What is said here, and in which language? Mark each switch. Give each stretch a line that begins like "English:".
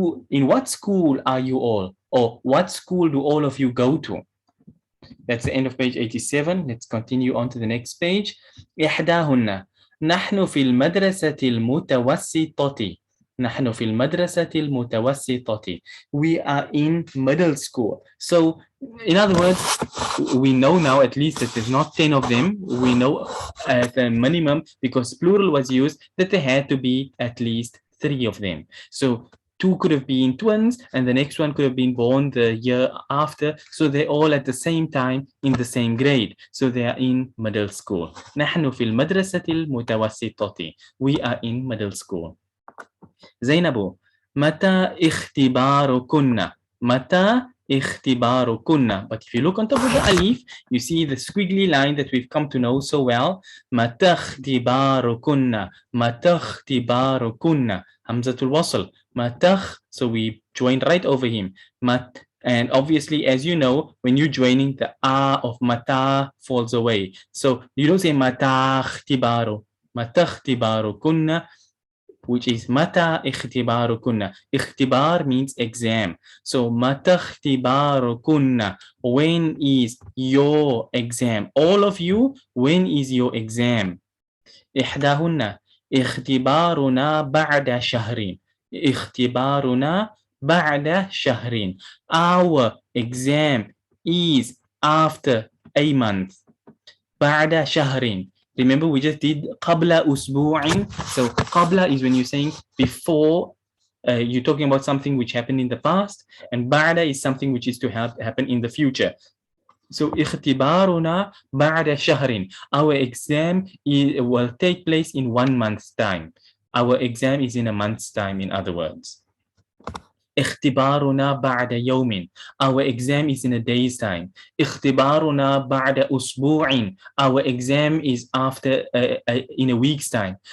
English: In what school are you all? Or what school do all of you go to? That's the end of page 87. Let's continue on to the next page.
Arabic: إحداهن نحن في المدرسة المتوسطة. نحن في المدرسة المتوسطة.
English: We are in middle school. So, in other words, we know now at least that there's not 10 of them. We know at the minimum, because plural was used, that there had to be at least 3 of them. So, 2 could have been twins, and the next one could have been born the year after. So they're all at the same time in the same grade. So they are in middle school.
Arabic: نحن في المدرسة المتوسطة.
English: We are in middle school.
Arabic: زينب متى اختباركن? متى اختباركن?
English: But if you look on top of the alif, you see the squiggly line that we've come to know so well.
Arabic: متى اختباركن? متى اختباركن?
English: Hamzatul wasl. Matach, so we joined right over him. And obviously, as you know, when you're joining, the a of mata falls away. So you don't say mata ikhtibaru. Mata ikhtibaru kunna, which is mata ikhtibaru kunna. Ikhtibar means exam. So mata ikhtibaru kunna. When is your exam? All of you, when is your exam?
Arabic: إحداهن اختبارنا بعد شهرين. اختبارنا بعد شهرين.
English: Our exam is after a month.
Arabic: بعد شهرين.
English: Remember we just did
Arabic: قبل أسبوع.
English: So قبل is when you're saying before, you're talking about something which happened in the past, and بعد is something which is to happen in the future.
Arabic: So اختبارنا بعد شهر.
English: Our exam will take place in 1 month's time. Our exam is in a month's time, in other words.
Arabic: اختبارنا بعد يوم.
English: Our exam is in a day's time.
Arabic: اختبارنا بعد أسبوع.
English: Our exam is after in a week's time.